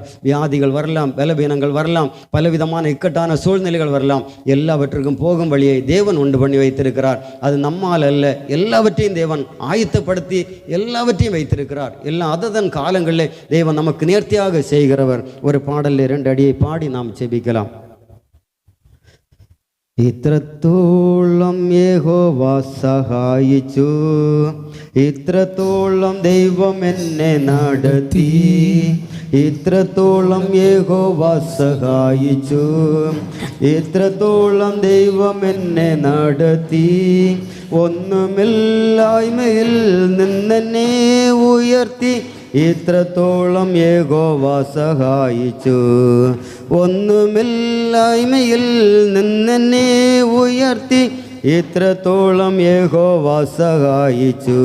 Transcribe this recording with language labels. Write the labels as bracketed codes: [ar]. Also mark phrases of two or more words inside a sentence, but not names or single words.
[ta] வியாதிகள் வரலாம், பலவீனங்கள் வரலாம், பலவிதமான இக்கட்டான சூழ்நிலைகள் வரலாம். எல்லாவற்றுக்கும் போகும் வழியை தேவன் உண்டு பண்ணி வைத்திருக்கிறார். அது நம்மால் அல்ல, எல்லாவற்றையும் தேவன் ஆயத்தப்படுத்தி எல்லாவற்றையும் வைத்திருக்கிறார். எல்லாம் அதன் காலங்களில் தேவன் நமக்கு நேர்த்தியாக செய்கிறவர். ஒரு பாடலில் 2 அடியை பாடி நாம் ஜெபிக்கலாம். [ml] ഇത്രത്തോളം യഹോവ സഹായിച്ചു, ഇത്രത്തോളം ദൈവം എന്നെ നടത്തി, ഇത്രത്തോളം യഹോവ സഹായിച്ചു, ഇത്രത്തോളം ദൈവം എന്നെ നടത്തി, ഒന്നുമില്ലായ്മയിൽ നിന്നെന്നെ ഉയർത്തി, ഇത്രത്തോളം യഹോവ സഹായിച്ചു, ഒന്നുമില്ലായ്മയിൽ നിന്നെന്നെ ഉയർത്തി, ഇത്രത്തോളം യഹോവ സഹായിച്ചു.